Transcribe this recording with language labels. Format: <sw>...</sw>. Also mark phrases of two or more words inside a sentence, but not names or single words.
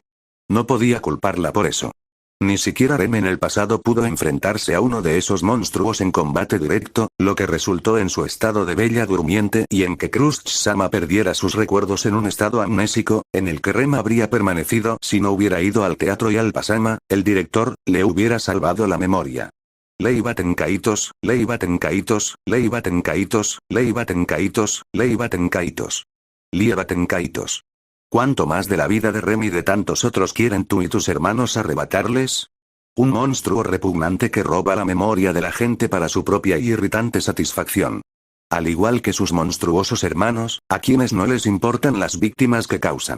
<es>No podía culparla por eso. Ni siquiera Rem en el pasado pudo enfrentarse a uno de esos monstruos en combate directo, lo que resultó en su estado de bella durmiente y en que Crush-sama perdiera sus recuerdos en un estado amnésico, en el que Rem habría permanecido si no hubiera ido al teatro y Alpha-sama, el director, le hubiera salvado la memoria. Leibaten Kaitos, Leibaten Kaitos, Leibaten Kaitos, Leibaten Kaitos, Leibaten Kaitos. Liebaten Kaitos. ¿Cuánto más de la vida de Rem y de tantos otros quieren tú y tus hermanos arrebatarles? Un monstruo repugnante que roba la memoria de la gente para su propia y irritante satisfacción. Al igual que sus monstruosos hermanos, a quienes no les importan las víctimas que causan.</es>